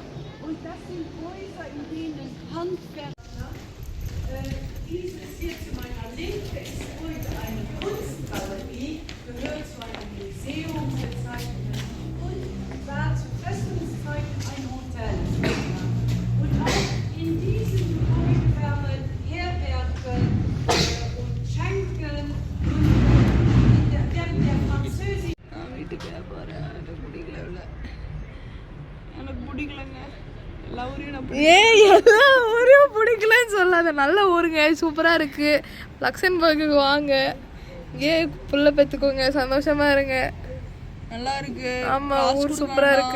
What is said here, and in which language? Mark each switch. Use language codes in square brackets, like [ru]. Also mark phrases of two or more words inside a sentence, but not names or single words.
[de] Und das sind Häuser, in denen Handwerker, dieses hier zu meiner Linke ist heute eine Kunstgalerie, gehört zu einem Museum bezeichnet und war zu Festungszeiten ein Hotel. Und auch in diesem Gebäude werden Herbergen und Schenken und während der französischen... [ta] எல்லா ஊரையும் பிடிக்கலன்னு சொல்லாத. நல்ல ஊருங்க, சூப்பராக இருக்குது. லக்சன்பர்க்கு வாங்க, புள்ள பெற்றுக்கோங்க, சந்தோஷமா இருங்க. நல்லா இருக்கு. ஆமாம், ஊர் சூப்பராக இருக்கு.